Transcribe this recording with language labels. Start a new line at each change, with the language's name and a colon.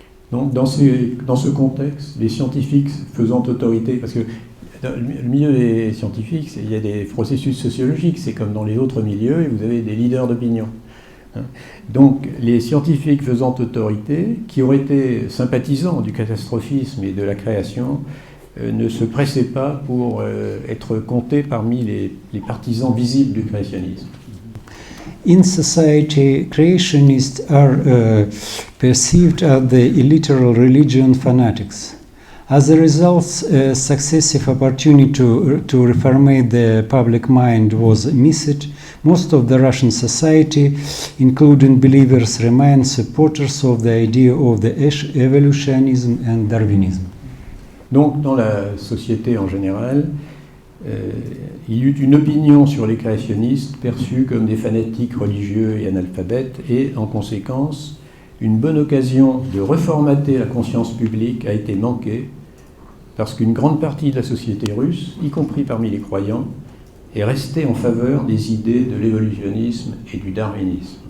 French: Donc dans ce contexte, les scientifiques faisant autorité, parce que dans le milieu des scientifiques, il y a des processus sociologiques, c'est comme dans les autres milieux, et vous avez des leaders d'opinion. Donc les scientifiques faisant autorité, qui auraient été sympathisants du catastrophisme et de la création, ne se pressaient pas pour être comptés parmi les partisans visibles du créationnisme.
English: In society, creationists are perceived as the illiterate religion fanatics. As a result, a successive opportunity to reformate the public mind was missed. Most of the Russian society, including believers, remain supporters of the idea of the evolutionism and Darwinism.
French: Donc, dans la société en général, il y eut une opinion sur les créationnistes perçus comme des fanatiques religieux et analphabètes, et en conséquence, une bonne occasion de reformater la conscience publique a été manquée, parce qu'une grande partie de la société russe, y compris parmi les croyants, est restée en faveur des idées de l'évolutionnisme et du darwinisme.